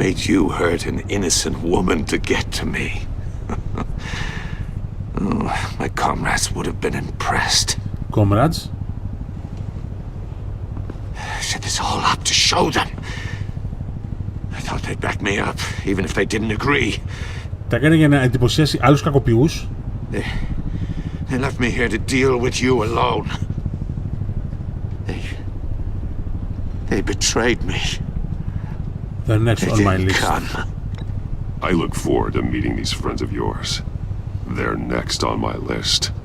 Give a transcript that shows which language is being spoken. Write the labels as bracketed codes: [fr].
[en] I made you hurt an innocent woman to get to me. Oh, my comrades would have been impressed. Comrades? I set this all up to show them. I thought they'd back me up, even if they didn't agree. [el] Τα έκανε για να εντυπωσιάσει άλλους κακοποιούς. [en] They left me here to deal with you alone. They betrayed me. They're next on my list. I look forward to meeting these friends of yours. They're next on my list.